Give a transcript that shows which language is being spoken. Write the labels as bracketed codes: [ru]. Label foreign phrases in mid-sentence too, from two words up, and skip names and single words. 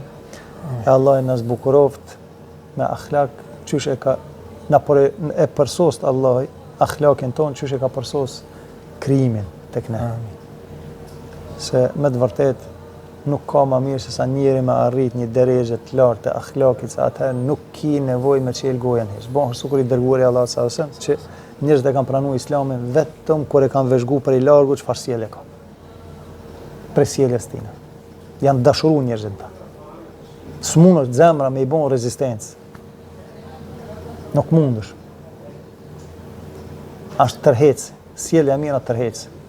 [sq] E Allah na zbukuroft me akhlak, qysh e ka e përsost Allah, akhlakin ton, qysh e ka përsos krijimin tek ne. Se me të vërtet nuk ka më mirë se sa njeri me arrit një derexhe të lartë të akhlakit, se atëherë nuk ki nevojë me çel gojen hiç. Bon, sukur i dërguari Allah [ar] صلى الله عليه وسلم [sq] që njerëzit e kanë pranuar Islamin vetëm kur e kanë vëzhguar për i largu çfarë sjellje ka. Për sjelljes tina. Janë dashuruar njerëzit ta. S'mundesh zemra me i bon rezistencë. Nuk mundesh. Ashtë tërhec, sjellja e mirë tërhec.